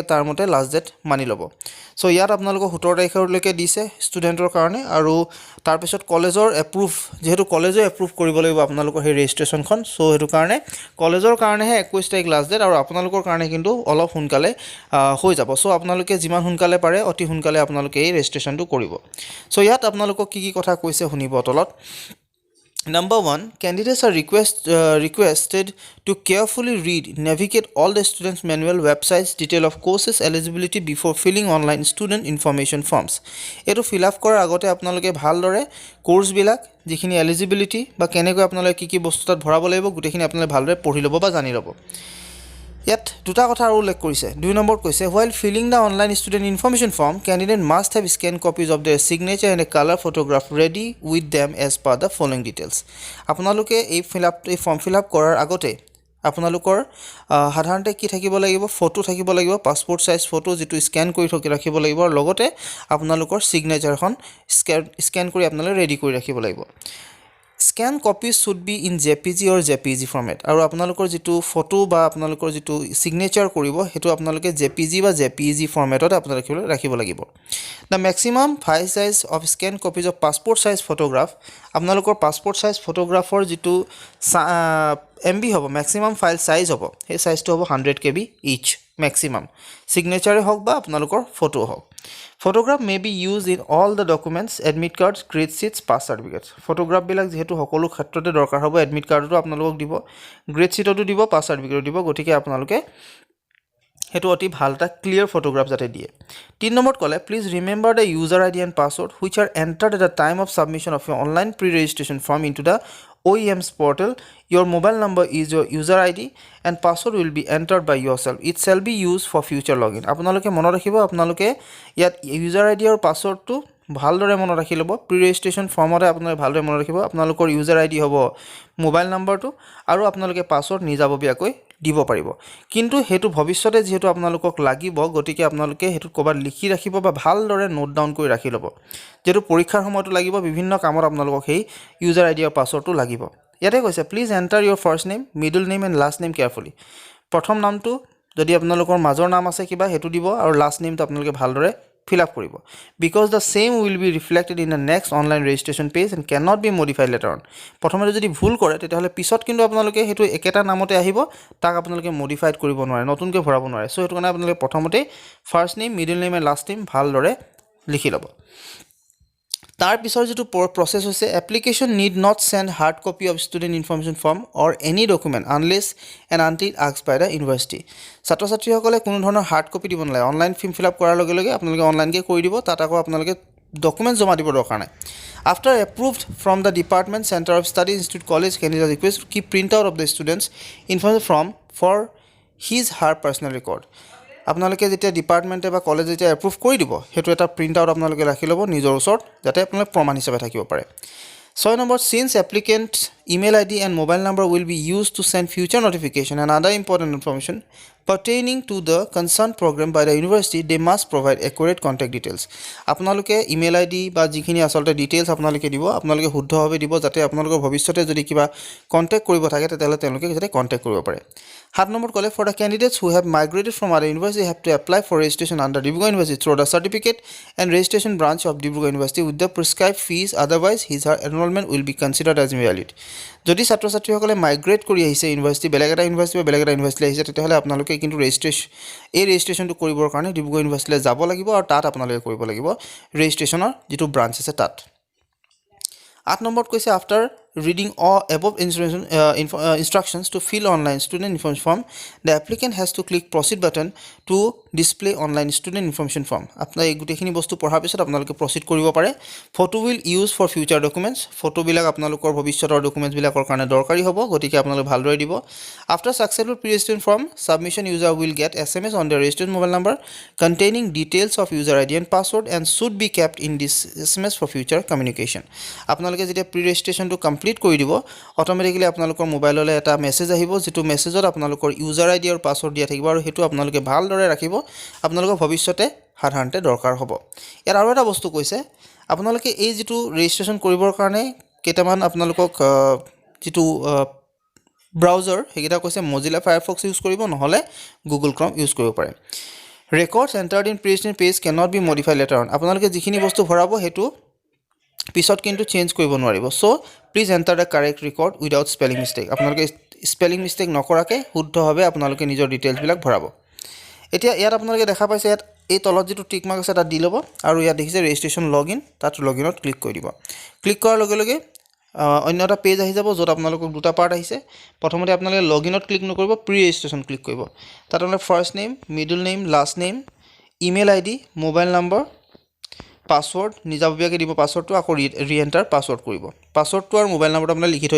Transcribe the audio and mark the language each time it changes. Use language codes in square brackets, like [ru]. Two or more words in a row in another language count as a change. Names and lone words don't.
[as] তাৰ মতে [en] last date [as] মানি ল'ব সো ইয়াত আপোনালোকৰ 17 তাৰিখলৈকে দিছে ষ্টুডেন্টৰ কাৰণে আৰু তাৰ পিছত কলেজৰ এপ্ৰুভ যেহেতু কলেজে এপ্ৰুভ কৰিব লাগিব আপোনালোকৰ সেই ৰেজিষ্ট্ৰেচনখন সো হেতু কাৰণে কলেজৰ কাৰণেহে 21 তাৰিখ [en] last date [as] আৰু আপোনালোকৰ কাৰণে কিন্তু অলপ সোনকালে হৈ যাব সো আপোনালোকে যিমান সোনকালে পাৰে অতি সোনকালে আপোনালোকে এই ৰেজিষ্ট্ৰেচনটো কৰিব সো ইয়াত আপোনালোকক কি কথা কৈছে শুনিব তলত [en] Number 1, candidates are requested to carefully read, navigate all the students' manual websites, detail of courses eligibility before filling online student information forms. [as] এটো [en] fill up [as] কৰাৰ আগতে আপোনালোকে ভালদৰে কোৰ্স বিলাক যিখিনি eligibility বা কেনেকৈ আপোনালোকে কি বস্তু তাত ভৰাব লাগিব গুটেখিনি আপোনালোকে ভালদৰে পঢ়ি ল'ব বা জানি ল'ব Yet, দুটা কথা আৰু উল্লেখ কৰিছে 2 নম্বৰ কৈছে [en] while filling the online student information form candidate must have scanned copies of their signature and a color photograph ready with them as per the following details [as] আপোনালোকে এই ফৰ্ম ফিল আপ কৰাৰ আগতে আপোনালোকৰ সাধাৰণতে কি থাকিব লাগিব ফটো থাকিব লাগিব [en] passport size photo [as] যেটো স্ক্যান কৰি ৰাখিব লাগিব আৰু লগতে আপোনালোকৰ সিগনেচাৰখন স্ক্যান কৰি আপোনালোকে ৰেডি কৰি ৰাখিব লাগিব [en] Scan copies should be in JPG or JPG format [as] আৰু আপোনালোকৰ যেটো ফটো বা আপোনালোকৰ যেটো সিগনেচাৰ কৰিব হেতু আপোনালোকে JPG বা JPG ফৰমেটত আপোনালোকে ৰাখিব লাগিব [en] The maximum file size of scanned copies of passport size photograph [as] আপোনালোকৰ [en] passport size photographer [as] যেটো [en] MB হ'ব maximum file size [as] হ'ব এই সাইজটো হ'ব [en] 100 KB each maximum signature [as] হওক বা আপোনালোকৰ ফটো হওক [en] Photograph may be used in all the documents, admit cards, grade sheets, pass certificates. [as] Photograph বিলাক যেহেতু সকলো ক্ষেত্ৰতে দৰকাৰ হ'ব [en] admit cardটো [as] আপোনালোকক দিব, [en] grade sheetটো [as] দিব, [en] pass certificate [as] দিব, গতিকে আপোনালোকে হেতু অতি ভালটা [en] clear photograph [as] যাতে দিয়ে 3 নম্বৰত কলে [en] please remember the user ID and password which are entered at the time of submission of your online pre-registration form into the OEM's portal. Your mobile number is your user ID and password will be entered by yourself. It shall be used for future login. [as] আপোনালোকে মনত ৰাখিব আপোনালোকে ইয়াত [en] user ID [as] আৰু পাছৱৰ্ডটো ভালদৰে মনত ৰাখি ল'ব [en] pre registration [as] ফৰ্মতে আপোনালোকে ভালদৰে মনত ৰাখিব আপোনালোকৰ [en] user ID [as] হ'ব [en] mobile numberটো [as] আৰু আপোনালোকে পাছৱৰ্ড নিজাববীয়াকৈ দিব পাৰিব কিন্তু হেতু ভৱিষ্যতে যেহেতু আপোনালোকক লাগিব গতিকে আপোনালোকে হেতু ক'বাত লিখি ৰাখিব বা ভালদৰে [en] note down [as] কৰি ৰাখি ল'ব যেটো পৰীক্ষাৰ সময়তো লাগিব বিভিন্ন কামত আপোনালোকক সেই [en] user ID [as] আৰু পাছৱৰ্ডটো লাগিব ইয়াতে কৈছে [en] please enter your first name middle name and last name carefully [as] প্ৰথম নামটো যদি আপোনালোকৰ মাজৰ নাম আছে কিবা হেতু দিব আৰু [en] last nameটো [as] আপোনালোকে ভালদৰে [en] fill up [as] কৰিব [en] because the same will be reflected in the next online registration page and cannot be modified later on [as] প্ৰথমতে যদি ভুল কৰে তেতিয়াহলে পিছত কিন্তু আপোনালোকে হেতু একেটা নামতে আহিব তাক আপোনালোকে মডিফাইড কৰিব নোৱাৰে নতুনকৈ ভৰাব নোৱাৰে সো হেতু কাৰণে আপোনালোকে প্ৰথমতে [en] first name middle name and last name [as] ভালদৰে লিখি ল'ব তাৰ পিছৰ যেটো process হৈছে [en] application need not send hard copy of student information form or any document unless and until asked by the university [as] ছাত্ৰ ছাত্ৰীসকলে কোনো ধৰণৰ [en] hard copy [as] দিব নালাগে [en] online form fill up [as] কৰাৰ লগে লগে আপোনালোকে অনলাইন কে কৰি দিব তাত আকৌ আপোনালোকে ডকুমেন্ট জমা দিব দৰকাৰ নাই [en] after approved from the department center of study institute college candidate request to keep print out of the students information form for his her personal record [as] আপোনালোকে যেতিয়া ডিপাৰ্টমেন্টে বা কলেজে যেতিয়া এপ্ৰুভ কৰি দিব হেতু এটা [en] print out [as] আপোনালোকে ৰাখি ল'ব নিজৰ ওচৰত যাতে আপোনালোকে প্ৰমাণ হিচাপে থাকিব পাৰে 6 নম্বৰ [en] since applicant's email ID and mobile number will be used to send future notification and other important information pertaining to the concerned program by the university they must provide accurate contact details আপোনালোকে email ID [as] বা যিখিনি আসলতে ডিটেইলছ আপোনালোকে দিব আপোনালোকে শুদ্ধভাৱে দিব যাতে আপোনালোকৰ ভৱিষ্যতে যদি কিবা কন্টাক্ট কৰিব থাকে তেতিয়াহলে তেওঁলোকে যাতে কন্টাক্ট কৰিব পাৰে 7 নম্বৰ কলে [en] for the candidates who have migrated from other university have to apply for registration under Dibrugarh University through the certificate and registration branch of Dibrugarh University with the prescribed fees otherwise his her enrollment will be considered as invalid [as] যদি ছাত্ৰ ছাত্ৰীসকলে মাইগ্ৰেট কৰি আহিছে ইউনিভাৰ্সিটি বেলেগ এটা ইউনিভাৰ্সিটি বা বেলেগ এটা ইউনিভাৰ্সিটি আহিছে তেতিয়াহলে আপোনালোকে কিন্তু ৰেজিষ্ট্ৰেচনটো কৰিবৰ কাৰণে ডিব্ৰুগড় ইউনিভাৰ্সিটিলৈ যাব লাগিব আৰু তাত আপোনালোকে কৰিব লাগিব ৰেজিষ্ট্ৰেচনৰ যেটো ব্ৰাঞ্চ আছে তাত 8 নম্বৰত কৈছে [en] after reading all above instructions to fill online student information form the applicant has to click proceed button to display online student information form [as] আপোনাৰ এই গুটেখিনি বস্তু পঢ়াৰ পিছত আপোনালোকে প্ৰসিড কৰিব পাৰে ফটো [en] will use for future documents [as] ফটো বিলাক আপোনালোকৰ ভৱিষ্যতৰ ডকুমেন্টছ বিলাকৰ কাৰণে দৰকাৰী হ'ব গতিকে আপোনালোকে ভালদৰে দিব [en] after successful pre-registration form submission user will get SMS on their registered mobile number containing details of user ID and password and should be kept in this SMS for future communication [as] আপোনালোকে যেতিয়া [en] pre-registrationটো [as] কমপ্লিট কৰি দিব অটোমেটিক্যালি আপোনালোকৰ মোবাইললৈ এটা মেছেজ আহিব যেটো মেছেজত আপোনালোকৰ [en] user ID [as] আৰু পাছৱৰ্ড দিয়া থাকিব আৰু হেতু আপোনালোকে ভালদৰে ৰাখিব আপোনালোকৰ ভৱিষ্যতে সাধাৰণতে দৰকাৰ হ'ব ইয়াৰ আৰু এটা বস্তু কৈছে আপোনালোকে এই যেটো ৰেজিষ্ট্ৰেচন কৰিবৰ কাৰণে কেটামান আপোনালোকক যেটো ব্ৰাউজাৰ হেগিটা কৈছে Mozilla Firefox ইউজ কৰিব নহলে Google Chrome ইউজ কৰিব পাৰে [en] records entered in pre-registration page cannot be modified later on [as] আপোনালোকে যিখিনি বস্তু ভৰাব হেতু পিছত কিন্তু চেঞ্জ কৰিব নোৱাৰিব সো [en] please enter the correct record without spelling mistake [as] আপোনালোকে [en] spelling mistake [as] নকৰাকে শুদ্ধভাৱে আপোনালোকে নিজৰ ডিটেইলছ বিলাক ভৰাব এতিয়া ইয়াত আপোনালোকে দেখা পাইছে ইয়াত এই তলত যেটো [en] tick mark [as] আছে তাত দি ল'ব আৰু ইয়াত দেখিছে [en] registration login [as] তাত লগইনত ক্লিক কৰি দিব ক্লিক কৰাৰ লগে লগে অন্য এটা পেজ আহি যাব যত আপোনালোকক দুটা পাৰ্ট আহিছে প্ৰথমতে আপোনালোকে লগইনত ক্লিক নকৰিব [en] pre registration [as] ক্লিক কৰিব তাত আপোনালোকে [en] first name middle name last name email ID mobile number password [as] নিজাববীয়াকৈ দিব পাছৱৰ্ডটো আকৌ [en] re-enter password [as] কৰিব পাছৱৰ্ডটো আৰু মোবাইল নম্বৰটো আপোনালোকে লিখি থৈ